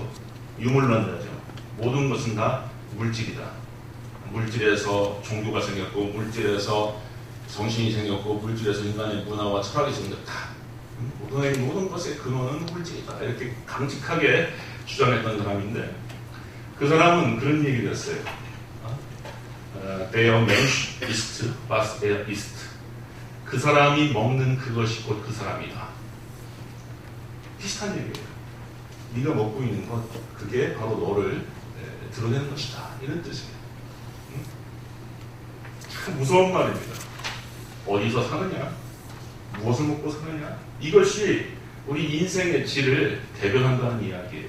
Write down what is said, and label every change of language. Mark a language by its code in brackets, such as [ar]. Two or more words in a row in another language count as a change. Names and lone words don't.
[ko] 유물론자죠. 모든 것은 다 물질이다. 물질에서 종교가 생겼고, 물질에서 정신이 생겼고, 물질에서 인간의 문화와 철학이 생겼다. 모든 것의 근원은 물질이다. 이렇게 강직하게 주장했던 사람인데, 그 사람은 그런 얘기를 했어요. [de] Der Mensch ist, was er ist. [ko] 그 사람이 먹는 그것이 곧 그 사람이다. 비슷한 얘기예요. 네가 먹고 있는 것, 그게 바로 너를 드러내는 것이다. 이런 뜻이에요. 참 무서운 말입니다. 어디서 사느냐, 무엇을 먹고 사느냐, 이것이 우리 인생의 질을 대변한다는 이야기예요.